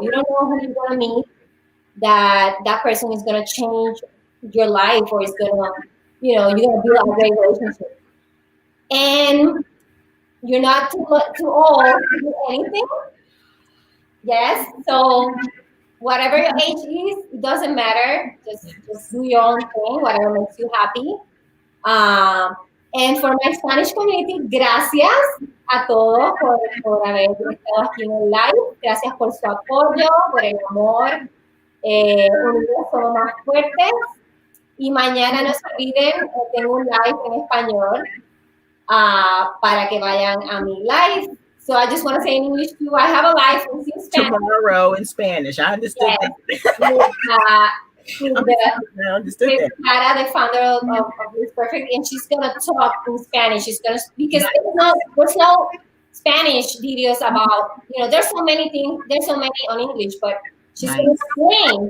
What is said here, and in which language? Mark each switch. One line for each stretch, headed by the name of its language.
English: You don't know who you're gonna meet. That person is gonna change your life, or is gonna, you're gonna build a great relationship. And you're not too old to do anything. Yes. So whatever your age is, it doesn't matter. Just do your own thing, whatever makes you happy. And for my Spanish community,
Spanish: gracias a todos por haber estado aquí en el live. Gracias por su apoyo, por el amor. Unidos somos más fuertes. Y mañana no se olviden, tengo un live en español para que vayan a mi live.
English: So I just want to say in English too, I have a live in Spanish. Tomorrow in Spanish. I understood that. I understood that. Clara, the founder of Live Perfect, and she's gonna talk in Spanish. She's gonna, because there's no Spanish videos about, there's so many things, there's so many on English, but she's gonna explain.